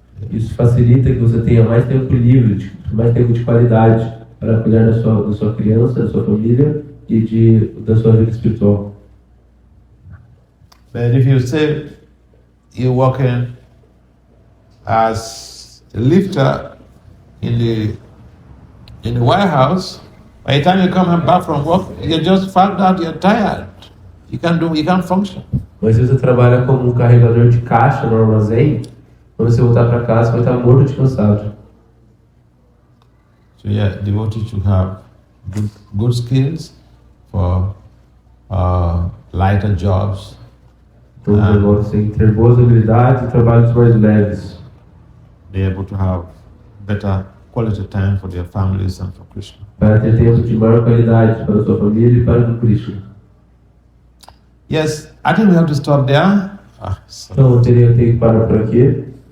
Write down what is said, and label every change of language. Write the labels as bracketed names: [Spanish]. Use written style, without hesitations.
[Portuguese] Isso facilita que você tenha mais tempo livre, mais tempo de qualidade para cuidar da sua criança, da sua família e da sua vida espiritual. [English] But if you say you're working as a lifter in the White House, by the time you come back from work, you just found out you're tired. You can't function. [Portuguese] Mas se você trabalha como um carregador de caixa no armazém, quando você voltar para casa, vai estar morto de cansado. [English] So yeah, devotees should have good skills for lighter jobs. [Portuguese] Então os devotos têm que ter boas habilidades e trabalhos mais leves. [English] Be able to have better quality time for their families and for Krishna. [Portuguese] Para ter tempo de maior qualidade para a sua família e para o Krishna. [English] Yes, I think we have to stop there. [Portuguese] Então eu teria que parar por aqui.